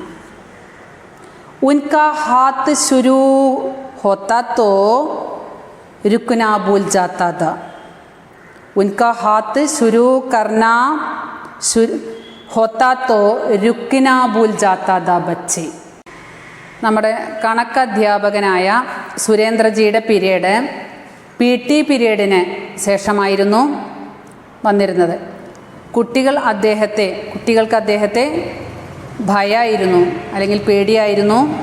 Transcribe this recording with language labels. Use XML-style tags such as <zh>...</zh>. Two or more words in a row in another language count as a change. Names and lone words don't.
<hi>उनका हाथ शुरू होता तो रुकना भूल जाता था. उनका हाथ शुरू करना होता तो रुकना भूल जाता था बच्चे.</hi> <ml>നമ്മുടെ കണക്കധ്യാപകനായ സുരേന്ദ്രജിയുടെ പീരീഡ് PT പീരീഡിന് ശേഷമായിരുന്നു വന്നിരുന്നത്. കുട്ടികൾക്ക് അദ്ദേഹത്തെ ഭയമായിരുന്നു അല്ലെങ്കിൽ പേടിയായിരുന്നു.</ml>